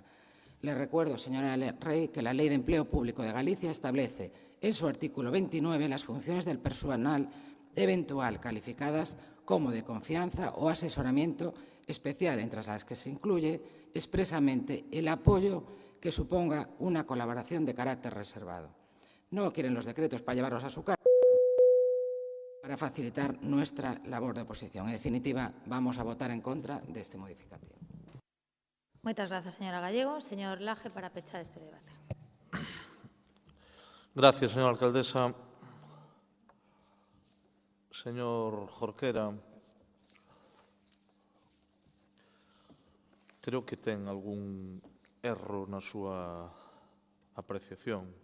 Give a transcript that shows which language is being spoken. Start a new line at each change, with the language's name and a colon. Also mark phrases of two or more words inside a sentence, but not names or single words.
Spanish: Les recuerdo, señora Rey, que la Ley de Empleo Público de Galicia establece en su artículo 29 las funciones del personal eventual calificadas como de confianza o asesoramiento especial, entre las que se incluye expresamente el apoyo que suponga una colaboración de carácter reservado. No quieren los decretos para llevarlos a su casa, para facilitar nuestra labor de oposición. En definitiva, vamos a votar en contra de este modificativo.
Galician: Moitas grazas, señora Gallego. Señor Laje, para pechar este debate.
Spanish: Gracias, señora alcaldesa. Señor Jorquera,
Galician: creo que ten algún erro na súa apreciación.